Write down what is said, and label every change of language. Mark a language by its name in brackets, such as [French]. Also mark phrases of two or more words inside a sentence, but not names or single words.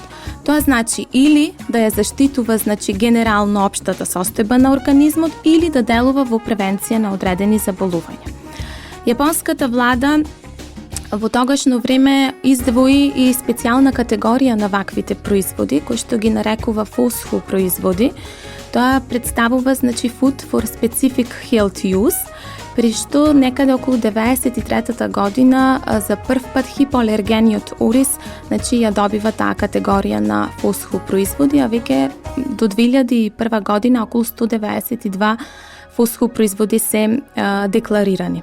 [Macedonian] Тоа значи или да ја заштитува, значи, генерално општата состојба на организмот или да делува во превенција на одредени заболувања. Јапонската влада во тогашно време издвои и специјална категорија на ваквите производи, кои што ги нарекува фосху производи. Тоа представува, значи, [English] food for specific health use, [Macedonian] при што некаде околу 93-та година за прв пат хипоалергениот ориз, значи, ја добива таа категорија на фосху производи, а веќе до 2001 година околу 192 фосху производи се декларирани.